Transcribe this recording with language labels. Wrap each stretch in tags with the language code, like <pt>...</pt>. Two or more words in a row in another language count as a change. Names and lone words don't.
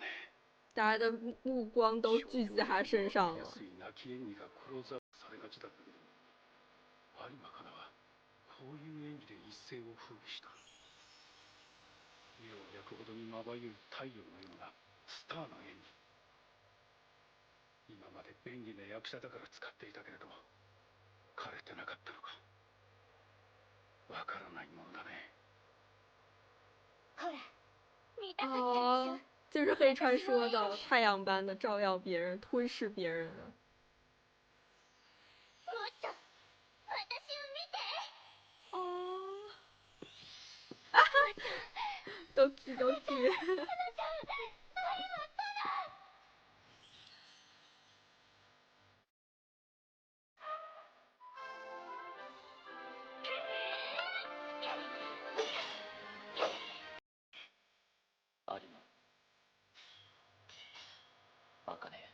<zh>大家的目光都聚集在他身上了。</zh> <ja>安い泣き演技がクローズアップされがちだったけど有馬かなはこういう演技で一世を風靡した。目を焼くほどにまばゆい太陽のようなスターの演技。今まで便利な役者だから使っていたけれど枯れてなかったのか。わからないもんだね。ほら見たかったでしょ。</ja> <zh>就是黑川说的太阳般的照耀别人，吞噬别人的。</zh> <ja>もっと私を見て。哦，ドキドキ。有馬、バカね。</ja>